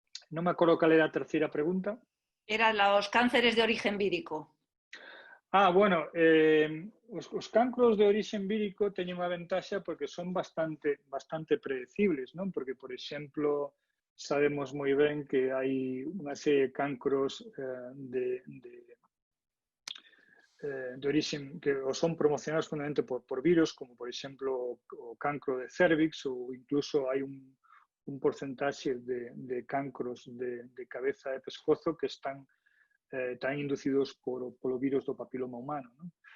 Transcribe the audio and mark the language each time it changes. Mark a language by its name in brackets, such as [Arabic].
[Galician] Non me acordo cal era a terceira pregunta. [Spanish] Eran los cánceres de origen vírico. [Galician] Bueno, os cancros de origen vírico teñen unha ventaxa porque son bastante predecibles, non? Porque, por exemplo, sabemos moi ben que hai unha serie de cancros de origen que son promocionados fundamentalmente por virus, como por exemplo o cancro de cervix, ou incluso hai un porcentaxe de cancros de cabeza e pescozo que están inducidos polo virus do papiloma humano, non?